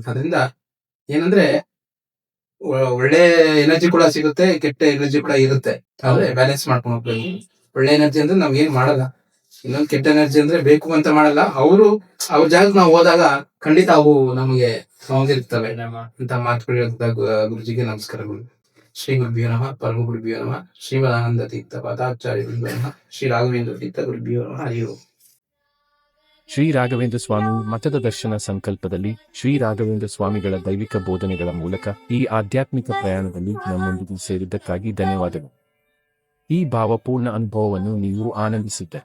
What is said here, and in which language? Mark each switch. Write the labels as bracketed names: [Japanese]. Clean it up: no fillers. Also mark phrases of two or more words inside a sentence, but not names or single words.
[Kannada] ಅದರಿಂದ ಏನಂದ್ರೆ ಒಳ್ಳೆ ಎನರ್ಜಿ ಕೂಡ ಸಿಗುತ್ತೆ, ಕೆಟ್ಟ ಎನರ್ಜಿ ಕೂಡ ಇರುತ್ತೆ. ಆದ್ರೆ ಬ್ಯಾಲೆನ್ಸ್ ಮಾಡ್ಕೊಂಡು ಹೋಗ್ಬೇಕು. ಒಳ್ಳೆ ಎನರ್ಜಿ ಅಂದ್ರೆ ನಾವ್ ಏನ್ ಮಾಡಲ್ಲ, ಇನ್ನೊಂದು ಕೆಟ್ಟ ಎನರ್ಜಿ ಅಂದ್ರೆ ಬೇಕು ಅಂತ ಮಾಡಲ್ಲ. ಅವ್ರ ಜಾಗಕ್ಕೆ ನಾವು ಹೋದಾಗ ಖಂಡಿತ ಅವು ನಮಗೆ ಸೌಂದಿರ್ತವೆ ಅಂತ ಮಾತುಗಳು ಹೇಳ್ತಾ ಗುರುಜಿಗೆ ನಮಸ್ಕಾರಗಳು. [Sanskrit] ಶ್ರೀ ಗುರುಭ್ಯೋ ನಮಃ, ಪರಮ ಗುರುಭ್ಯೋ ನಮಃ, ಶ್ರೀಮದಾನಂದ ತೀರ್ಥ ಪದಾಚಾರ್ಯ ನಮಃ, ಶ್ರೀ ರಾಘವೇಂದ್ರ ತೀರ್ಥ ಗುರುಭ್ಯೋ ನಮಃ. ಹರಿ ಓಂ. [Kannada] ಶ್ರೀ ರಾಘವೇಂದ್ರ ಸ್ವಾಮಿ ಮಠದ ದರ್ಶನ ಸಂಕಲ್ಪದಲ್ಲಿ ಶ್ರೀ ರಾಘವೇಂದ್ರ ಸ್ವಾಮಿಗಳ ದೈವಿಕ ಬೋಧನೆಗಳ ಮೂಲಕ ಈ ಆಧ್ಯಾತ್ಮಿಕ ಪ್ರಯಾಣದಲ್ಲಿ ನಮ್ಮೊಂದಿಗೆ ಸೇರಿದ್ದಕ್ಕಾಗಿ ಧನ್ಯವಾದಗಳು. ಈ ಭಾವಪೂರ್ಣ ಅನುಭವವನ್ನು ನೀವು ಆನಂದಿಸಿದ್ದೆ.